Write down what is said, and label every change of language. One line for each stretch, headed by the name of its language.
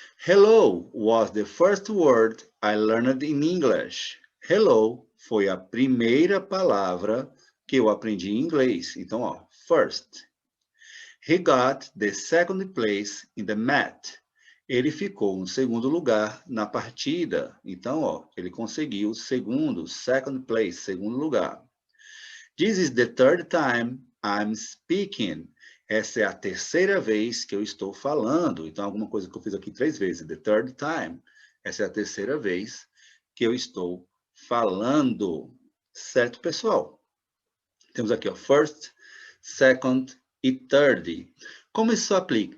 English: Hello was the first word I learned in English.
Portuguese: Hello foi a primeira palavra que eu aprendi em inglês. Então, ó, first.
English: He got the second place in the match.
Portuguese: Ele ficou em segundo lugar na partida. Então, ó, ele conseguiu segundo, second place, segundo lugar.
English: This is the third time I'm speaking.
Portuguese: Essa é a terceira vez que eu estou falando. Então, alguma coisa que eu fiz aqui três vezes.
English: The third time.
Portuguese: Essa é a terceira vez que eu estou falando. Certo, pessoal? Temos aqui, ó, first, second e third. Como isso aplica?